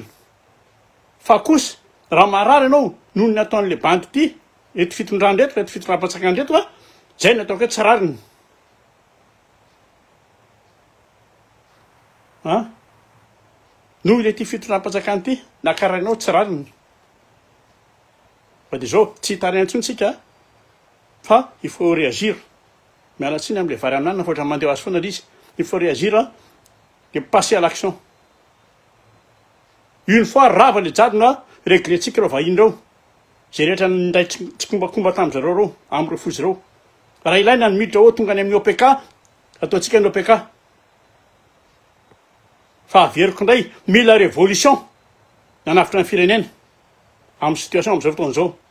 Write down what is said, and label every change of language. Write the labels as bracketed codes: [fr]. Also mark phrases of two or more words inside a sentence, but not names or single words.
[mg] Fa kosa raha marary anao noho ny ataon'le bandy ty eto fitondran-dreto, eto fitondram-patsakany reto zay no ataoko hoe tsy rariny. Noho le ty fitondram-patsakany ty nakarainao tsy rariny. Fa dia zao tsy hitaraina intsony tsika fa [fr] il faut réagir. [mg] Miala tsiny amin'le vary amin'anana fa ohatran'ny mandeha azy foana izy. [fr] Il faut réagir et passer à l'action. Une fois [mg] rava le jadona réglentsika ireo vahiny ireo. Zay rehetra nindray tsikombakomba tamin'ny zareo reo, amin'ireo fozy ireo. Raha ilaina ny miditra ao tonga any amin'ny OPK, ataontsika ny OPK. Fa averiko indray mila révolution nanafitra ny firenena amin'ny situation amin'izao fotoana izao.